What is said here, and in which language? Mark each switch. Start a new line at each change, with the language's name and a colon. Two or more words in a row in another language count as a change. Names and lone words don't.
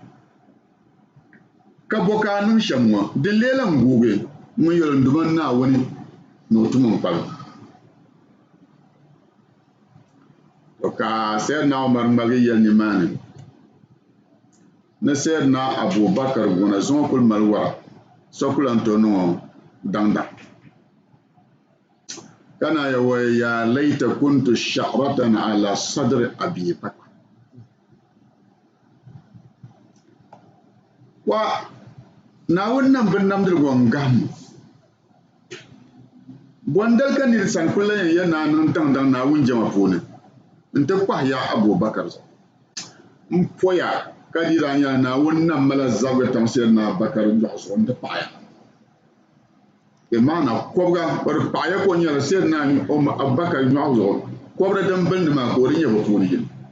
Dagbani: ka bo ka a niŋ shɛm ŋɔ di leela n-guugi ŋun yɛlindimi Naawuni ni o tuma n-kpalim to ka Sayyidina Umar ŋmaligi yɛli nimaani ni Sayyidina Abubakar guna zuŋɔ kuli mali wara so kuli lan to niŋɔ daŋda kana ya wa
Arabic: يا ليت كنت شعرة على صدر أبي بكر
Dagbani: wa Naawuni nam bin namdiligu n-gahim bɔndali ka niri sani kuli lan yɛn naa niŋ daŋdaŋ Naawuni jɛma puuni n-ti kpahi ya Abubakar n-poya ka di daa nyɛla Naawuni nam mala zabiri tam Sayyidina Abubakar nyɔɣu zuɣu n-ti paɣi ya bi maana kɔbiga o di paɣi ya ka o nyɛla Sayyidina Abubakar nyɔɣu zuɣu kɔbiri din bilindi maa ka o di nyɛ bi puuni yini